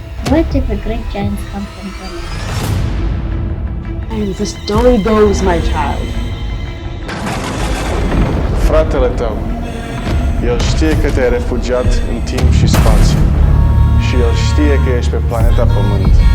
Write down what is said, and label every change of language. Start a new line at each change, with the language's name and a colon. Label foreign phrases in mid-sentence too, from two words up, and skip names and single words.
English: What if the great giants come from Greenland? And the story goes, my child.
Romanian: Fratele tău, el știe că te-ai refugiat în timp și spațiu și el știe că ești pe planeta Pământ.